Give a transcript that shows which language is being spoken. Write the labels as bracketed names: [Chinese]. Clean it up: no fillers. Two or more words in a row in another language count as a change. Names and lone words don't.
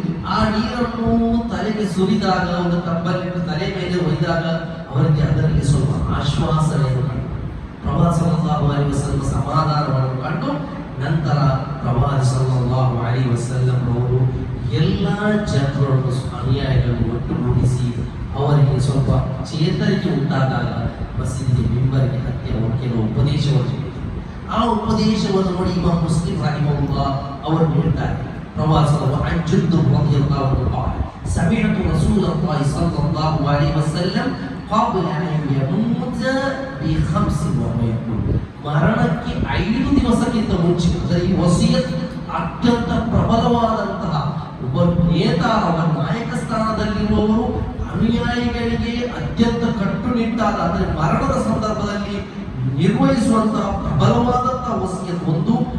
[Kannada] ಆ ನೀರನ್ನು ತಲೆಗೆ ಸುರಿದಾಗ, ಒಂದು ಕಬ್ಬಲ್ಲಿ ತಲೆ ಮೇಲೆ ಒಯ್ದಾಗ ಅವರಿಗೆ ಅದರಲ್ಲಿ ಸ್ವಲ್ಪ ಆಶ್ವಾಸನೆಯನ್ನು ಕಂಡು, ಪ್ರವಾದಿ [Arabic] صلى الله عليه وسلم [Kannada] ಸಮಾಧಾನವನ್ನು ಕಂಡು, ನಂತರ ಪ್ರವಾದಿ [Arabic] صلى الله عليه وسلم [Kannada] ಅವರು ಎಲ್ಲ ಜನರನ್ನು ಅನುಯಾಯಿಗಳನ್ನು ಒಟ್ಟುಗೂಡಿಸಿ ಅವರಿಗೆ ಸ್ವಲ್ಪ ಚೇತರಿಕೆ ಉಂಟಾದಾಗ ಮಸೀದಿಗೆ ಮಿಂಬರಿಗೆ ಹತ್ತಿ ಅವರು ಕೆಲವು ಉಪದೇಶವನ್ನು ಹೇಳಿದರು. ಆ ಉಪದೇಶವನ್ನು ನೋಡಿ ಇಮಾಮ್ ಮುಸ್ಲಿಮ್ ರಹಿಮಹುಲ್ಲಾ ಅವರು ಹೇಳ್ತಾರೆ, ಪ್ರವಾಸದ ಅಜ್ಜುದ್ದು ರದಿಯಲ್ಲಾಹು [Arabic] عنه سمعت رسول الله صلى الله عليه وسلم قبل أن يموت ب5 ويقول [Kannada] ಮರಣಕ್ಕೆ 5 ದಿವಸಕ್ಕಿಂತ ಮುಂಚೆ, ಅಂದರೆ ಈ ವಸಿಯತ್ ಅತ್ಯಂತ ಪ್ರಬಲವಾದಂತಹ ಒಬ್ಬ ನೇತಾರ, ಒಬ್ಬ ನಾಯಕ ಸ್ಥಾನದಲ್ಲಿರುವವರು ಅನುಯಾಯಿಗಳಿಗೆ ಅತ್ಯಂತ ಕಟ್ಟುನಿಟ್ಟಾದ, ಅಂದರೆ ಮರಣದ ಸಂದರ್ಭದಲ್ಲಿ ನಿರ್ವಹಿಸುವಂತಹ ಪ್ರಬಲವಾದಂತಹ ವಸಿಯತ್ ಒಂದು,